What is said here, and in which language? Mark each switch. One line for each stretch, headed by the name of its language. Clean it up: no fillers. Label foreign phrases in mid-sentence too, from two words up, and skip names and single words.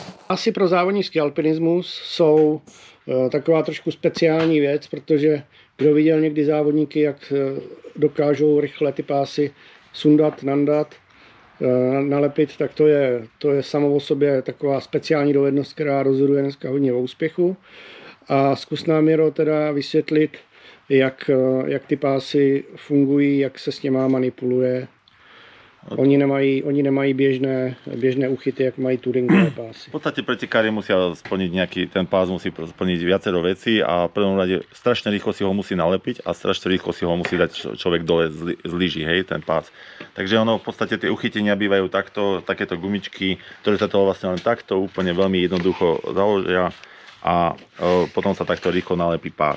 Czech: Asi pro závodnický alpinismus jsou taková trošku speciální věc, protože kdo viděl někdy závodníky, jak dokážou rychle ty pásy sundat, nandat, nalepit, tak to je samo o sobě taková speciální dovednost, která rozhoduje dneska hodně o úspěchu. A zkus nám, Miro, teda vysvětlit, jak ty pásy fungují, jak se s něma manipuluje. Oni nemají běžné uchyty, jak mají touringové pásy.
Slovak: V podstate pretekári musia splniť ten pás musí splniť viacero vecí a v prvom rade strašne rýchlo si ho musí nalepiť a strašne rýchlo si ho musí dať človek dole z lyží, hej, ten pás. Takže ono v podstate tie uchytenia bývajú takto, takéto gumičky, ktoré sa toho vlastne len takto úplne veľmi jednoducho založia a potom sa takto rýchlo nalepí pás.